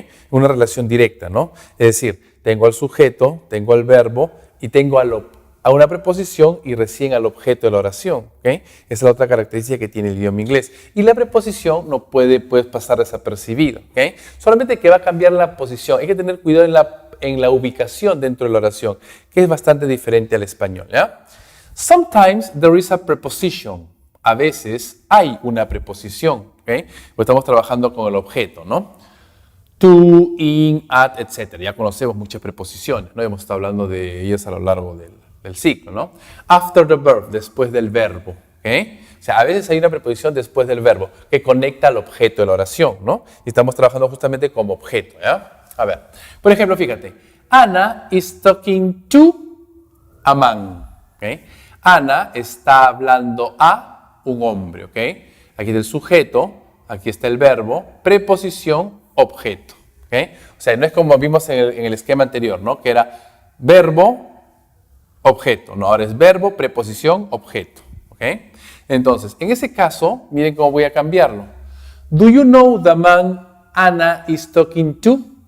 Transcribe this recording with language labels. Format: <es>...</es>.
<es>Una relación directa, ¿no? Es decir, tengo al sujeto, tengo al verbo y tengo a una preposición y recién al objeto de la oración. Esa es la otra característica que tiene el idioma inglés. Y la preposición no puede pasar desapercibido. Solamente que va a cambiar la posición. Hay que tener cuidado en la ubicación dentro de la oración, que es bastante diferente al español. ¿Ya?</es> <en>Sometimes there is a preposition.</en> <es>A veces hay una preposición. Pues estamos trabajando con el objeto, ¿no? To, in, at, etc. Ya conocemos muchas preposiciones, ¿no? Hemos estado hablando de ellas a lo largo del ciclo, ¿no?</es> <en>After the verb,</en> <es>después del verbo. O sea, a veces hay una preposición después del verbo que conecta al objeto de la oración, ¿no? Y estamos trabajando justamente como objeto, ¿ya? A ver, por ejemplo, fíjate.</es> <en>Anna is talking to a man.</en> <es>Ana está hablando a un hombre. Aquí está el sujeto, aquí está el verbo, preposición, objeto. O sea, no es como vimos en el esquema anterior, ¿no? Que era verbo, objeto. No, ahora es verbo, preposición, objeto. Entonces, en ese caso, miren cómo voy a cambiarlo.</es> <en>Do you know the man Anna is talking to?</en>